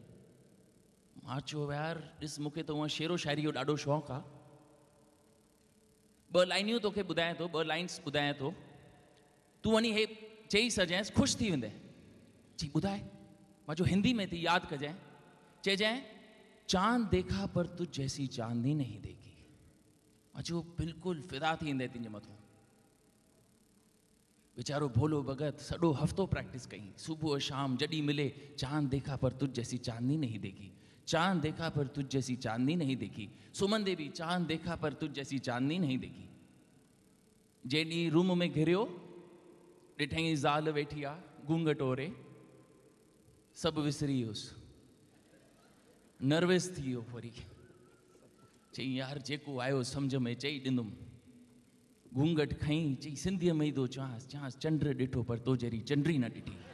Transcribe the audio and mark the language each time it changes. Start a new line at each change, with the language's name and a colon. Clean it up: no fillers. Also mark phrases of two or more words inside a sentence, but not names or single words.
Sindhi: मां चयो यार ॾिस मूंखे त हूअं शेरो शाइरी जो ॾाढो शौक़ु आहे, 2 लाइनियूं तोखे ॿुधायां थो, 2 लाइन्स ॿुधायां थो, तूं वञी हे चई सजांइ, ख़ुशि थी वेंदे। चई ॿुधाए। मां चयो हिंदी में थी यादि कजांइ। चइजांइ
Urdu: چاند دیکھا پر تجھ جیسی چاندنی نہیں دیکھی.
Sindhi: मां चयो बिल्कुलु फिदा थी ईंदे तुंहिंजे मथां। वीचारो भोलो भगत सॼो हफ़्तो प्रैक्टिस कई, सुबुह शाम जॾहिं मिले
Urdu: چاند دیکھا پر تجھ جیسی چاندنی نہیں دیکھی, چاند دیکھا پر تجھ جیسی چاندنی نہیں دیکھی. سمندے بھی چاند دیکھا پر تجھ جیسی چاندنی نہیں دیکھی.
Sindhi: जेॾी रूम में घिरियो ॾिठई ज़ाल वेठी आहे घूंघट ओरे, सभु विसरी वियुसि, नर्वस थी वियो वरी। चई यार जेको आयो सम्झ में चई ॾिनुमि। घूंघट खईं, चई सिंधीअ में ई थो चवांसि चंड ॾिठो पर तो जहिड़ी चंडी न ॾिठी।